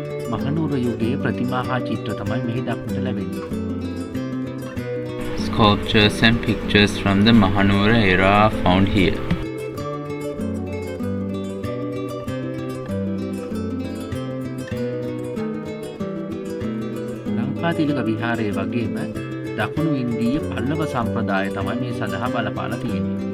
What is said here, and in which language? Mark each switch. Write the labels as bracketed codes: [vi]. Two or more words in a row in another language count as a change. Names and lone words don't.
[si] මහනුවර යුගයේ ප්‍රතිමා හා චිත්‍ර තමයි මෙහි දක්නට ලැබෙන්නේ. [en] Sculptures and pictures from the Mahanura era are found here. [si] ලංකාතිලක විහාරය වගේම දකුණු ඉන්දීය පල්ලව සම්ප්‍රදාය තමයි මේ සඳහා බලපාලා තියෙන්නේ.